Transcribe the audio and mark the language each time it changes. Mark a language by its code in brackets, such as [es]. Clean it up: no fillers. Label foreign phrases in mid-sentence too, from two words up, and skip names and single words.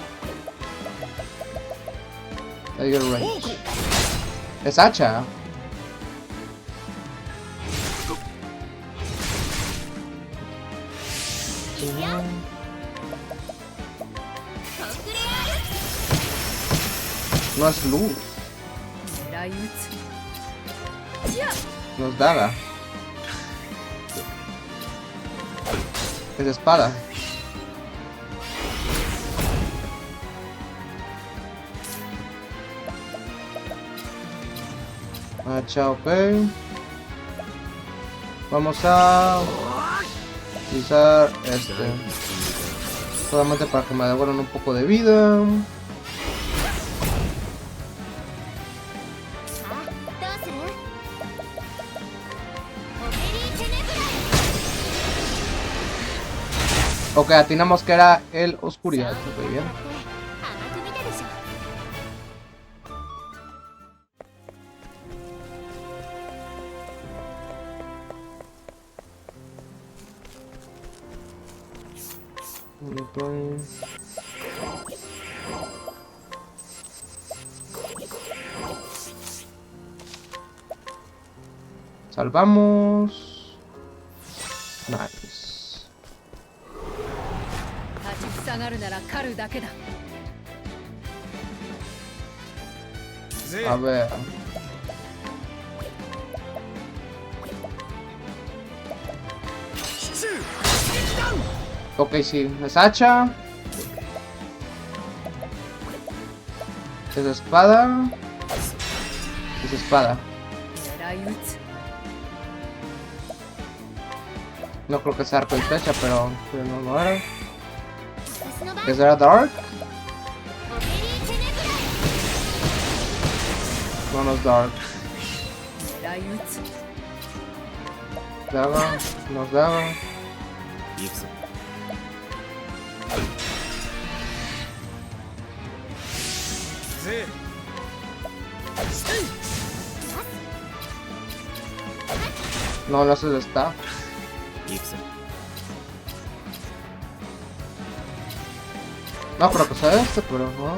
[es] Tiger Range. Es hacha. No es luz. [ja] 狙い撃つ [es] No es daga. Es espada. Hacha, ok. Vamos a utilizar este. Solamente para que me devuelvan un poco de vida. [ja] さあどうする？オペリーテネブラ [es] Ok, atinamos que era el oscuridad. Muy bien. [ja] 甘く見たでしょ。 [es] Entonces... Salvamos. Nice. [ja] 立ちふさがるなら狩るだけだ [es] A ver. Ok, sí. Es hacha. Es espada. Es espada. [ja] 狙い撃つ [es] No creo que sea arco y flecha, pero no lo era. [ja] 私の番 [es] ¿Eso era Dark? [ja] オペリーテネブラ [es] No, no es Dark. [ja] 狙い撃つ [es] Daga. No es Daga. [ja] 行くぞ [es] No, no es el staff. [ja] 行くぞ [es] No creo que sea este, pero no.